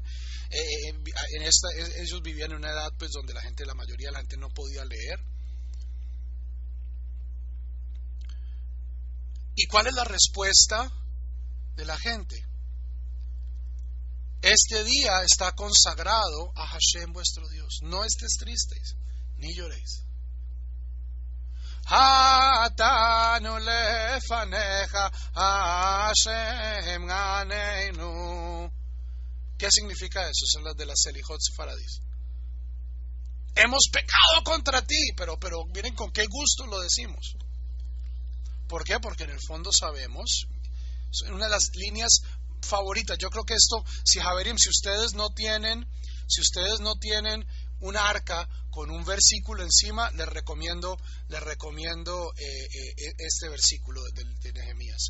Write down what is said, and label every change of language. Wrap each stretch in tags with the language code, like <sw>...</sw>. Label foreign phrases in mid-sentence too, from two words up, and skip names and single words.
<es>Ellos vivían en una edad pues donde la mayoría de la gente no podía leer. ¿Y cuál es la respuesta de la gente? Este día está consagrado a Hashem vuestro Dios. No estés tristes, ni lloréis.</es> <he>חטאנו לפניך השם אלהינו.</he> <es>¿Qué significa eso? Son las de las Selijot Sefaradís. Hemos pecado contra ti, pero miren con qué gusto lo decimos. ¿Por qué? Porque en el fondo sabemos, es una de las líneas favoritas. Yo creo que esto, si ustedes no tienen un arca con un versículo encima, les recomiendo este versículo de Nehemías.</es>